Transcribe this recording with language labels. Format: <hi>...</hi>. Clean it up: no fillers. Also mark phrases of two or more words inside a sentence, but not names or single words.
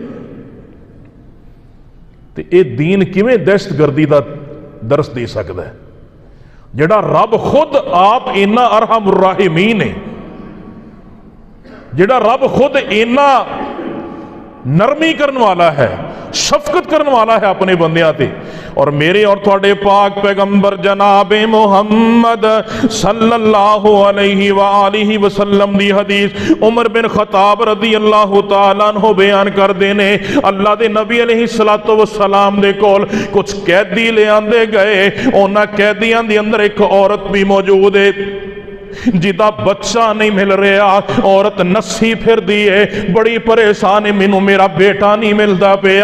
<pa>تو یہ دین کویں دہشتگردی کا درس دے سکتا ہے، جیہڑا رب خود آپ اِنّا</pa> <ar>أرحم الراحمين</ar> <pa>ہے، جیہڑا رب خود اِنّا نرمی کرنے والا ہے، شفقت کرنے والا ہے اپنے بندیاں تے. اور میرے اور تہاڈے پاک پیغمبر جناب محمد</pa> <ar>صلى الله عليه وآله وسلم</ar> <pa>دی حدیث عمر بن خطاب</pa> <ar>رضي الله تعالى عنه</ar> <pa>بیان کردے نے، اللہ دے نبی</pa> <ar>عليه الصلاة والسلام</ar> <pa>دے کول کچھ قیدی لے آندے گئے. اونہاں قیدیاں دے اندر اک عورت بھی موجود ہے جیدا بچہ نہیں مل رہا. عورت نسی پھر دی ہے، بڑی پریشان ہے، مینوں میرا بیٹا نہیں ملتا پیا.</pa>